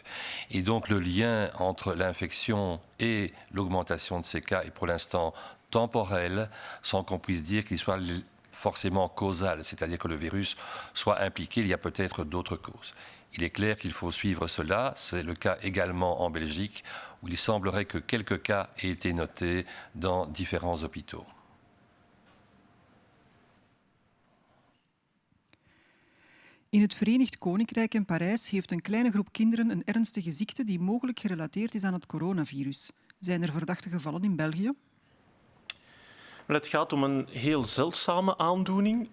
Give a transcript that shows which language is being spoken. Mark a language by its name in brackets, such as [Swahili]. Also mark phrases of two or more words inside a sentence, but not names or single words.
[French] Et donc le lien entre l'infection et l'augmentation de ces cas est pour l'instant temporel, sans qu'on puisse dire qu'il soit forcément causal, c'est-à-dire que le virus soit impliqué, il y a peut-être d'autres causes. Il est clair qu'il faut suivre cela. C'est le cas également en Belgique, où il semblerait que quelques cas aient été notés dans différents hôpitaux. [Dutch] In het Verenigd Koninkrijk en Parijs heeft een kleine groep kinderen een ernstige ziekte die mogelijk gerelateerd is aan het coronavirus. Zijn er verdachte gevallen in België? Het gaat om een heel zeldzame aandoening.